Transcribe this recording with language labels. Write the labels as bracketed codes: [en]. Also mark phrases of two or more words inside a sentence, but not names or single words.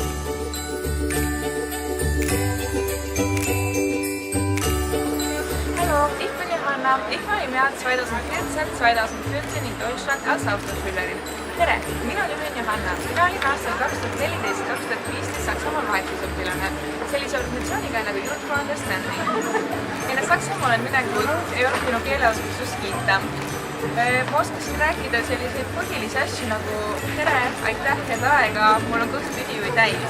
[de] Hallo, ich bin Johanna. Ich war im Jahr 2014, 2015 in Deutschland als Autoschülerin. [et] Tere, mina nimi on Johanna. Mina olin aastal 2014-2015 Saksamaal vahetusõpilane sellise organisatsiooniga nagu Youth for Understanding. Enne Saksamaale minekut ei olnud minu keeleoskust kiita. Ma oskasin rääkida selliseid põhilisi asju nagu tere, aitäh, head aega, mul on kõht tühi või täis.